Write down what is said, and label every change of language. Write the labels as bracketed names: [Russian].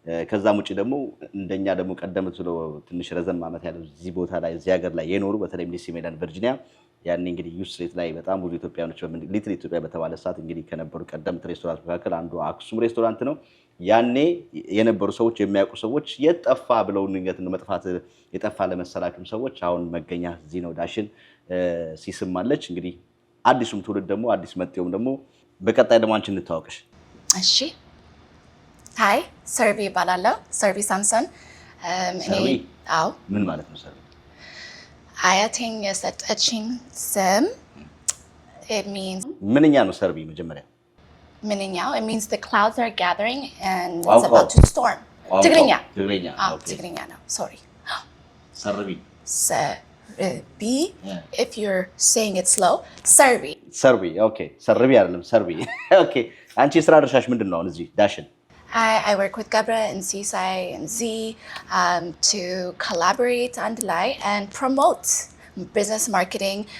[Amharic] ከዛም ውጪ ደግሞ እንደኛ ደግሞ ቀደምት ብለው ትንሽ ረዘም ዓመት ያለው እዚህ ቦታ ላይ እዚህ ሀገር ላይ የኖሩ በተለይም ዲሲ ሜሪላንድ ቨርጂኒያ ያኔ እንግዲህ ዩስ ስትሪት ላይ በጣም ብዙ ኢትዮጵያኖች ሊትል ኢትዮጵያ በተባለ ሰዓት እንግዲህ ከነበሩ ቀደምት ሬስቶራንት መካከል አንዱ አክሱም ሬስቶራንት ነው። ያኔ የነበሩ ሰዎች የሚያውቁ ሰዎች የጠፋ ብለው ንገት ነው መጥፋት የጠፋ ለመሰላችሁም ሰዎች አሁን መገኛ እዚህ ነው። ዳሽን ሲስማለች እንግዲህ አዲሱም ትውልድ ደግሞ አዲስ መጤውም ደግሞ በቀጣይ ደግሞ አንቺ እንተዋወቅሽ። እሺ ሃይ ሰርቪ ይባላለሁ። ሰርቪ ሳምሰን። ሰርቪ አዎ ምን ማለት ነው ሰርቪ? አያቴን የሰጠችኝ ስም [English] it means [Amharic] ምንኛ ነው ሰርቪ መጀመሪያ? [English] ምንኛው it means the clouds are gathering and it's about to storm. [Amharic] ትግርኛ አዎ ትግርኛ ነው። ሶሪ ሰርቪ [English] ሰርቪ if you're saying it slow ሰርቪ [Amharic] ሰርቪ ኦኬ ሰርቪ አይደለም ሰርቪ ኦኬ። አንቺ የስራ ድርሻሽ ምንድነው አሁን እዚህ ዳሽን? [English] I work with Gabra and Seasai and Z to collaborate and and promote business marketing.